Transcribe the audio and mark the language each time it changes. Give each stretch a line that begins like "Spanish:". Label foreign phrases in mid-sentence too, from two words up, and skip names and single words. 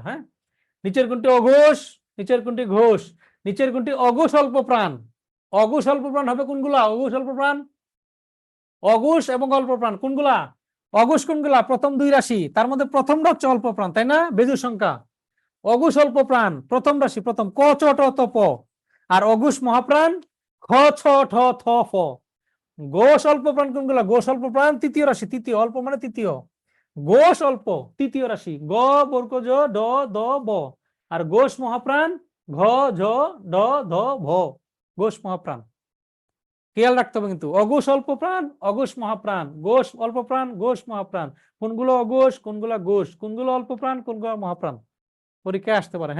Bangla: হ্যাঁ, নিচের কোনটি অঘোষ, নিচের কোনটি ঘোষ, নিচের কোনটি অঘোষ অল্প প্রাণ। অঘোষ অল্প প্রাণ হবে কোনগুলা? অঘোষ অল্প প্রাণ, অঘোষ এবং অল্প প্রাণ কোনগুলা? অঘোষ কোনগুলা? প্রথম 2 রাশি, তার মধ্যে প্রথমটা হচ্ছে অল্প প্রাণ, তাই না? বেজুর সংখ্যা। অঘোষ অল্প প্রাণ প্রথম রাশি, প্রথম ক চ ট ত প। আর অঘোষ মহাপ্রাণ খ ছ ঠ থ ফ। ঘোষ অল্প প্রাণ কোনগুলা? ঘোষ অল্প প্রাণ তৃতীয় রাশি, তৃতীয়, অল্প মানে তৃতীয়, ঘোষ অল্প তৃতীয় রাশি, গ বর্গ জ ড দ ব। আর ঘোষ মহাপ্রাণ ঘ ঝ ড ধ ভ, ঘোষ মহাপ্রাণ। খেয়াল রাখতে হবে কিন্তু, অঘোষ অল্প প্রাণ, অঘোষ মহাপ্রাণ, ঘোষ অল্প প্রাণ, ঘোষ মহাপ্রাণ। কোনগুলো অঘোষ, কোনগুলো ঘোষ, কোনগুলো অল্প প্রাণ, কোনগুলো মহাপ্রাণ, পরীক্ষায় আসতে পারে।